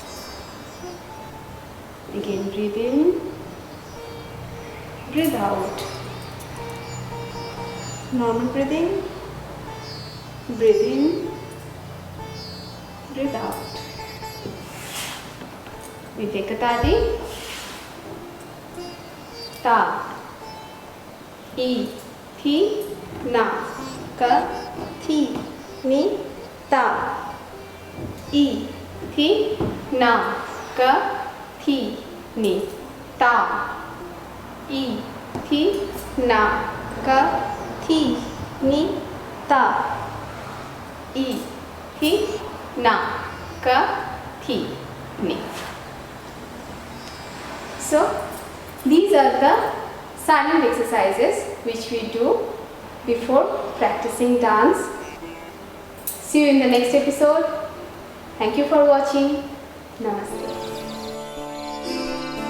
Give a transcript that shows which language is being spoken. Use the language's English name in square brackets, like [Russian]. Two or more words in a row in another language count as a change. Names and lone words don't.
[English] Again breathe in, breathe out. Normal breathing. Breathe in, breathe out. We take a tadi. Ta, I, thi, na, ka, thi, ni, ta. I, thi, na, ka, thi, ni, ta. I, thi, na, ka, thi, ni, ta. I, thi, na, ka, thi, ni. So, these are the silent exercises which we do before practicing dance. See you in the next episode. Thank you for watching.